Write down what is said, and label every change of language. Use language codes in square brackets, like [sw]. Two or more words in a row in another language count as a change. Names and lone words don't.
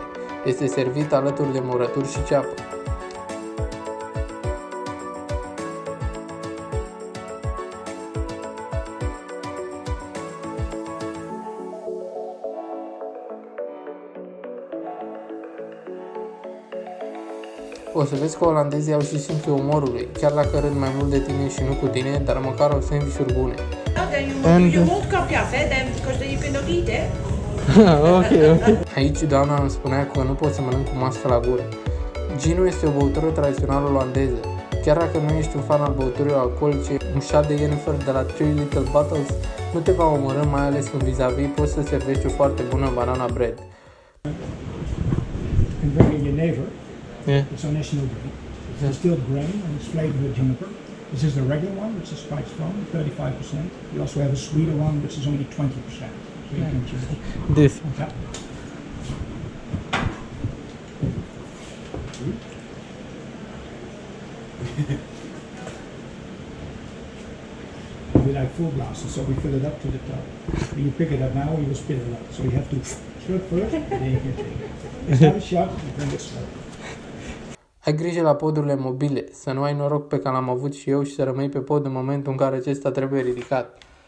[ro] Este servit alături de murături și ceapă. O să vezi că olandezii au și simțul umorului, chiar dacă râd mai mult de tine și nu cu tine, dar măcar au sandvișuri bune. [nl] Dan doe je mondkapje af, hè? Dan, je kunt ook niet, hè? Ok. [ro] Aici doamna îmi spunea că nu pot să mănânc cu mască la gură. Ginul este o băutură tradițională olandeză. Chiar dacă nu ești un fan al băuturilor alcoolice, un shot de Jennifer de la Three Little Bottles nu te va omorâ, mai ales când vis-a-vis poți să servești o foarte bună [en] banana bread. Converting your neighbor. Yeah. It's our national drink. It's distilled grain and it's flavored with juniper. This is the regular one, which is quite strong, 35%. We also have a sweeter one, which is only 20%. So you can choose. This. Yeah. We like full glasses, so we fill it up to the top. When you pick it up now, you will spit it up. So you have to stir first, and then you can take it. It's not a shot, you drink it slow. [ro] Ai grijă la podurile mobile, să nu ai noroc pe care l-am avut și eu și să rămâi pe pod în momentul în care acesta trebuie ridicat.